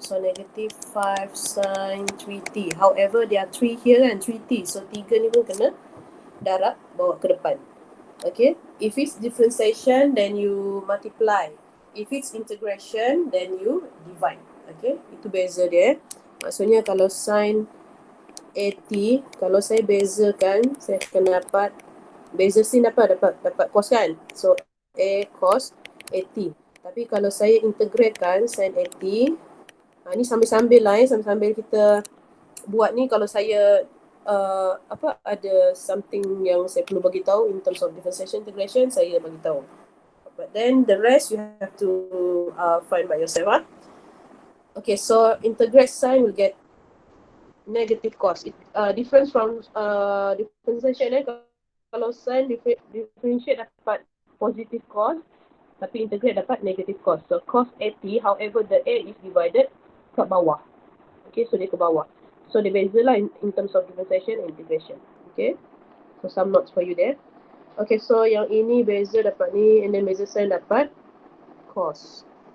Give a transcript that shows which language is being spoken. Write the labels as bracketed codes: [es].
[en] So negative 5 sin 3t. However, there are 3 here and 3t. [ms] So 3 ni pun kena darab bawa ke depan. Okay. [en] If it's differentiation, then you multiply. If it's integration, then you divide. [ms] Okay. Itu beza dia. Maksudnya kalau sin AT, kalau saya bezakan, saya akan dapat beza sin dapat cos kan. So A cos AT. Tapi kalau saya integratekan sin AT, ni sambil-sambil lah sambil-sambil kita buat ni. Kalau saya ada something yang saya perlu bagi tahu in terms of differentiation integration, saya bagi tahu. [en] But then the rest you have to find by yourself. Okay, so integrate sign will get negative cos. Difference from differentiation kalau sign differentiate dapat positive cos, tapi integrate dapat negative cos. So cos AT, however the A is divided ke bawah. Okay, so [ms] dia ke bawah. So dia beza lah [en] in terms of differentiation and integration. Okay, so some notes for you there. [ms] Okay, so yang ini beza dapat ni, and then beza sign dapat cos.